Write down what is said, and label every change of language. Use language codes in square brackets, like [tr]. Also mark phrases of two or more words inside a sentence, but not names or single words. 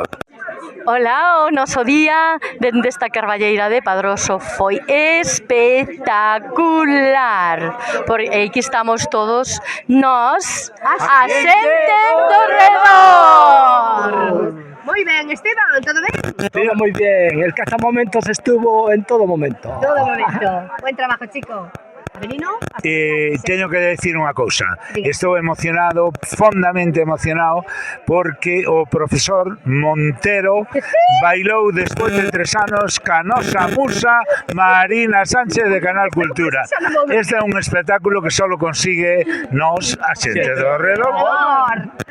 [gl] Ola, o noso día dende esta carballeira de Padroso foi espectacular. Porque aquí estamos todos nós, a xente do redor. Moi ben, Esteban, todo ben? [es] Estuvo muy bien, el cazamomento estuvo en todo momento. Todo momento. Buen trabajo, chico. [gl] Teño que decir unha cousa. Estou emocionado, fondamente emocionado, porque o profesor Montero bailou despois de 3 anos ca nosa musa Marina Sánchez de Canal Cultura. Este é un espectáculo que só consigue nos, a xente do redor.